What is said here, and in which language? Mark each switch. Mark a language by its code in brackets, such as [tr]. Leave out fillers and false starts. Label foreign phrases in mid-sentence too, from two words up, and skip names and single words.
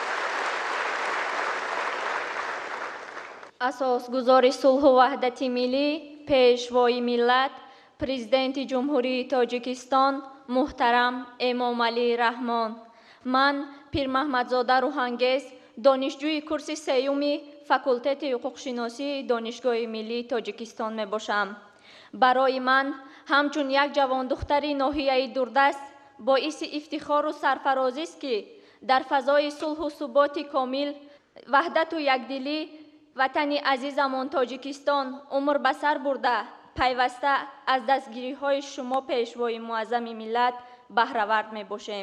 [fa] اساسگزار صلح و وحدت ملی، پیشوای ملت، پرزیدنت جمهوری تاجیکستان محترم امامعلی رحمان. من پیر محمدزاده روحانگیز، دانشجوی کورس سیومی فاکولته حقوق شناسی دانشگاه ملی تاجیکستان می باشم. [tg] барои ман ҳамчун як ҷавондухтари ноҳияи дурдаст боиси ифтихору сарфарозист ки дар фазои сулҳу суботи комил ваҳдату якдилӣ ватани азизамон Тоҷикистон умр ба сар бурда пайваста аз дастгириҳои шумо пешвои муаззами миллат баҳравард мебошем.